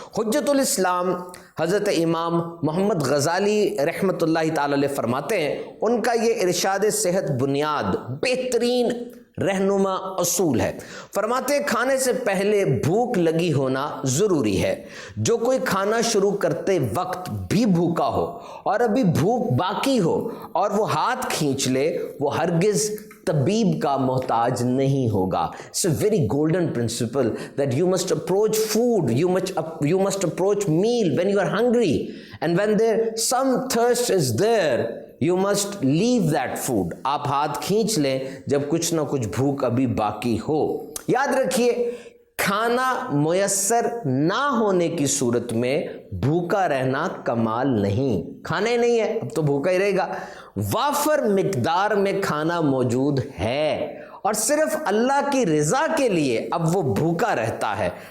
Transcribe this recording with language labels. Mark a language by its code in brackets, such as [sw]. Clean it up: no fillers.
[ur] حجت الاسلام حضرت امام محمد غزالی رحمۃ اللہ تعالی علیہ فرماتے ہیں، ان کا یہ ارشاد صحت بنیاد بہترین رہنما اصول ہے. فرماتے ہیں کھانے سے پہلے بھوک لگی ہونا ضروری ہے. جو کوئی کھانا شروع کرتے وقت بھی بھوکا ہو اور ابھی بھوک باقی ہو اور وہ ہاتھ کھینچ لے، وہ ہرگز طبیب کا محتاج نہیں ہوگا. [en] It's a very golden principle that you must approach food, you must approach meal when you are hungry, and when there some thirst is there, you must leave that food. [ur] آپ ہاتھ کھینچ لیں جب کچھ نہ کچھ بھوک ابھی باقی ہو. یاد رکھیے کھانا میسر نہ ہونے کی صورت میں بھوکا رہنا کمال نہیں. کھانا ہی نہیں ہے اب تو بھوکا ہی رہے گا. وافر مقدار میں کھانا موجود ہے اور صرف اللہ کی رضا کے لیے اب وہ بھوکا رہتا ہے.